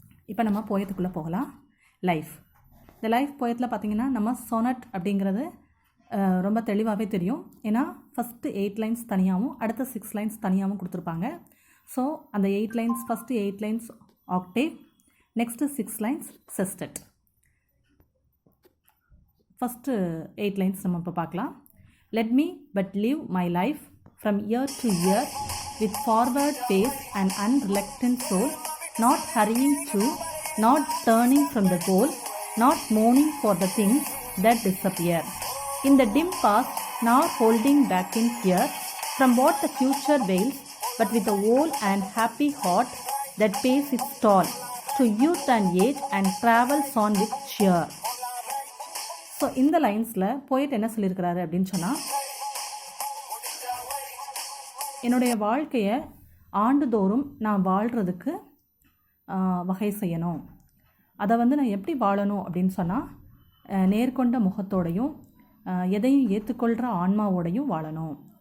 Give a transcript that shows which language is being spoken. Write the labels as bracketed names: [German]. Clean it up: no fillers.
[Tamil] இப்போ நம்ம போயத்துக்குள்ளே போகலாம். லைஃப். இந்த லைஃப் போயத்தில் பார்த்திங்கன்னா நம்ம சொனட் அப்படிங்கிறது ரொம்ப தெளிவாகவே தெரியும். ஏன்னா ஃபஸ்ட்டு 8 லைன்ஸ் தனியாகவும் அடுத்த 6 லைன்ஸ் தனியாகவும் கொடுத்துருப்பாங்க. ஸோ அந்த 8 lines, first 8 lines Octave, next 6 lines செஸ்டெட். First 8 lines நம்ம இப்போ பார்க்கலாம். [English] Let me but live my life from year to year with forward pace and unreluctant soul, not hurrying to, not turning from the goal, not mourning for the things that disappear. In the dim past, nor holding back in fear from what the future veils, but with a whole and happy heart that pays its toll to youth and age and travels on with cheer. [Tamil] So இந்த லைன்ஸில் போயிட்டு என்ன சொல்லியிருக்கிறாரு அப்படின்னு சொன்னால், என்னுடைய வாழ்க்கையை ஆண்டுதோறும் நான் வாழ்கிறதுக்கு வகை செய்யணும். அதை நான் எப்படி வாழணும் அப்படின்னு சொன்னால், நேர்கொண்ட முகத்தோடையும் எதையும் ஏற்றுக்கொள்கிற ஆன்மாவோடையும் வாழணும்.